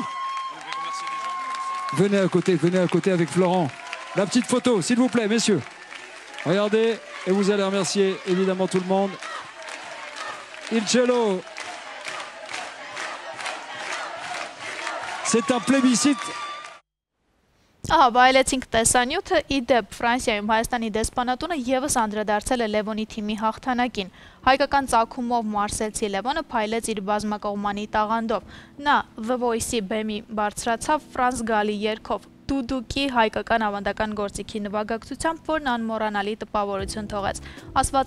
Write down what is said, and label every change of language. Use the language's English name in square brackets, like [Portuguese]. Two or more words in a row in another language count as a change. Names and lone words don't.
[French] Venez à côté avec Florent. La petite photo, s'il vous plaît, messieurs. Regardez, et vous allez remercier évidemment tout le monde. Il Cello. C'est un plébiscite. [Armenian] Բայելեցինք տեսանյութը, իդեպ Ֆրանսիայում Հայաստանի դեսպանատունը եւս անդրադարձել է Լևոնի թիմի հաղթանակին։ Հայկական ծագումով մարսելցի Լևոնը փայլեց իր բազմակողմանի տաղանդով։ Նա The Voice-ի բեմի բարձրացավ Ֆրանս Գալի երգով, Դուդուկի հայկական ավանդական գործիքի նվագակցությամբ, որն անմոռանալի տպավորություն թողեց, ասված